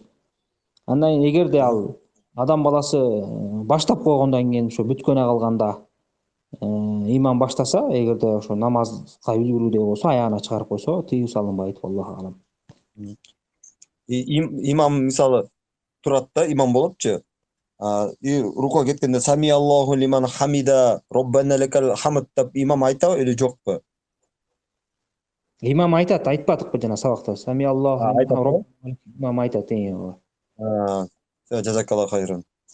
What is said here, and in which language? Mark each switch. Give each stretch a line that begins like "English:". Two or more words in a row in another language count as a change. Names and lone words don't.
Kyrgyz: Андан кийин эгерде ал адам баласы баштап койгондон кийин ошо бүткөнө калганда имам баштаса, эгерде ошо намазга үлгүрүүдөй болсо, аягына чыгарып койсо, тыюу салынбайт.
Arabic: الله أعلم.
Kyrgyz: Имам мисалы турат да, имам болопчу. Рукуга кеткенде
Arabic: سمع الله لمن حمده ربنا لك الحمد
Kyrgyz: деп имам айтабы или жокпу? Имам айтат, айтпадыкпы жана сабакта.
Arabic: سمع الله
Kyrgyz: Айтат. имам айтат.
Arabic: جزاك الله خيرا.